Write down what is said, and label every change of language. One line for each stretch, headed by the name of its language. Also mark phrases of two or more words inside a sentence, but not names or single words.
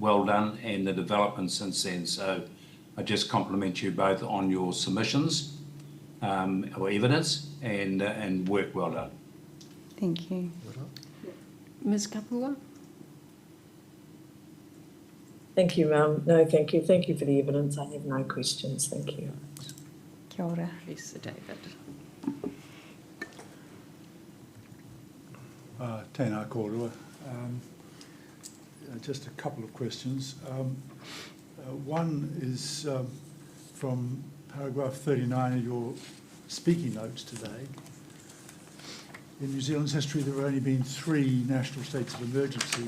English: Well done, and the development since then. So I just compliment you both on your submissions or evidence and work well done. Thank you. Ms. Kapua? Thank you, Mum. No, thank you. Thank you for the evidence. I have no questions. Thank you.
Māori: Kia ora.
English: Professor David.
Māori: Tēnā kōrua.
English: Just a couple of questions. One is from paragraph 39 of your speaking notes today. In New Zealand's history, there have only been 3 national states of emergency.